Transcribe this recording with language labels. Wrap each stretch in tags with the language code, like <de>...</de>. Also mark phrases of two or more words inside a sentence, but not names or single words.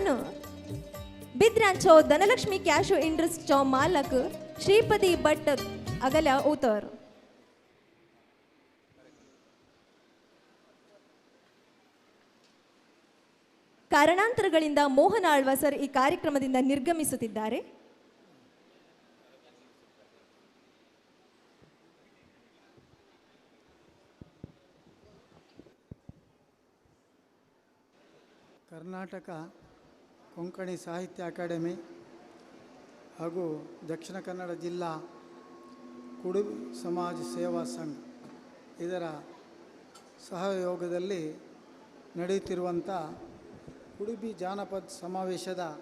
<kok>आतां बिद्रांचो धनलक्ष्मी कॅशो इंडस्ट्रीचो मालक श्रीपती भट अगल्या उतर.</kok> <kn>ಕಾರಣಾಂತರಗಳಿಂದ ಮೋಹನ್ ಆಳ್ವಾಸರ್ ಈ ಕಾರ್ಯಕ್ರಮದಿಂದ ನಿರ್ಗಮಿಸುತ್ತಿದ್ದಾರೆ. ಕರ್ನಾಟಕ ಕೊಂಕಣಿ ಸಾಹಿತ್ಯ ಅಕಾಡೆಮಿ ಹಾಗೂ ದಕ್ಷಿಣ ಕನ್ನಡ ಜಿಲ್ಲಾ ಕುಡುಬಿ ಸಮಾಜ ಸೇವಾ ಸಂಘ ಇದರ ಸಹಯೋಗದಲ್ಲಿ ನಡೆಯುತ್ತಿರುವಂಥ ಕುಡುಬಿ ಜಾನಪದ ಸಮಾವೇಶದ</kn>